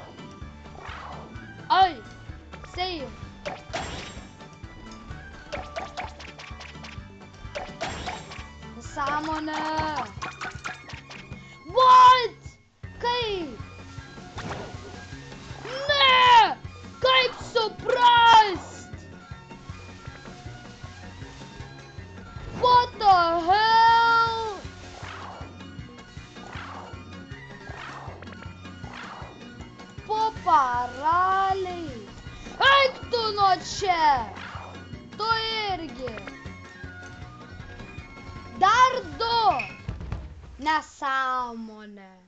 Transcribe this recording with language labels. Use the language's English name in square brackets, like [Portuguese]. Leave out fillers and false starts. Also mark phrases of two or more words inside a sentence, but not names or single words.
[Lithuanian] Ai, save. Sąmonė. What? Kaip? Ne! Kaip suprast? [English] What the hell? [Lithuanian] Po paraliai. Eik tu nuo čia. Tu irgi. Dar 2. Nesąmonė.